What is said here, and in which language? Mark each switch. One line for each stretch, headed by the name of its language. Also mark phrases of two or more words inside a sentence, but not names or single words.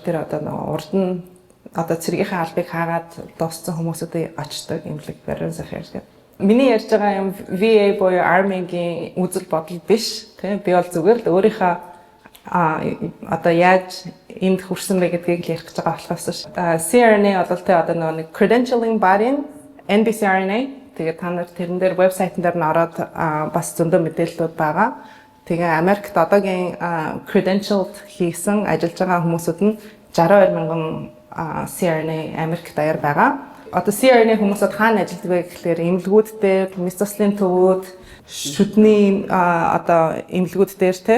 Mongolian: Тэр одоо нөгөө урд нь одоо цэргийнхээ албыг хаагаад дууссан хүмүүсүүдийг очдог эмнэлэг Veterans Affairs гэдэг. Миний ярьж байгаа юм VA буюу Army-гийн үзэл бодол биш. Тэ би бол зүгээр л өөрийнхөө одоо яаж энд хүрсэн бэ гэдгийг л ярих гэж байгаа болохоос ш. CRNA бол тэ одоо нэг
English: credentialing body
Mongolian: NBCRNA. Тэгээд та нар тэрэн дээр вебсайтн дээр н ороод бас зөндөө мэдээлэлүүд байгаа. Тэгээ Америкт одоогийн credentialed хийсэн ажиллаж байгаа хүмүүсүүд нь 62,000 CRNA Америкт даяар байгаа. Одоо CRNA хүмүүсүүд хаана ажилладаг вэ гэхээр эмнэлгүүд дээр, мэс заслын төвүүд, шүдний одоо эмнэлгүүд дээр те.